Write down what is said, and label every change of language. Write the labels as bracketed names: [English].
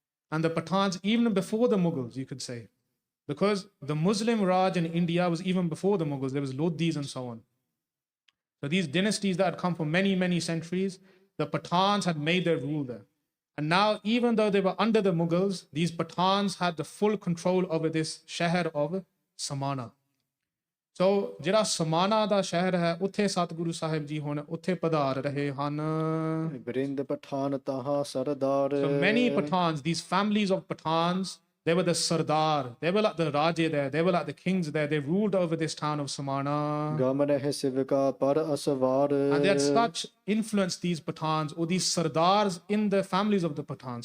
[English] And the Pathans, even before the Mughals, you could say, because the Muslim Raj in India was even before the Mughals. There was Lodhis and so on. So these dynasties that had come for many, many centuries, the Pathans had made their rule there. And now, even though they were under the Mughals, these Pathans had the full control over this sheher of Samana. [Punjabi] So, ਜਿਹੜਾ ਸਮਾਨਾ ਦਾ ਸ਼ਹਿਰ ਹੈ, ਉੱਥੇ ਸਤਿਗੁਰੂ ਸਾਹਿਬ ਜੀ ਹੁਣ ਉੱਥੇ ਪਧਾਰ ਰਹੇ ਹਨ. ਬ੍ਰਿੰਦ ਪਠਾਨ ਤਹਾਂ ਸਰਦਾਰ. [English] So many Pathans, these families of Pathans, they were the Sardar, they were like the Raje there, they were like the kings there, they ruled over this town of Samana. [Punjabi] ਗਮ ਰਹਿ ਸਿਵਕਾ ਪਰ ਅਸਵਾਰ. [English] And they had such influence, these Pathans, or these Sardars in the families of the Pathans.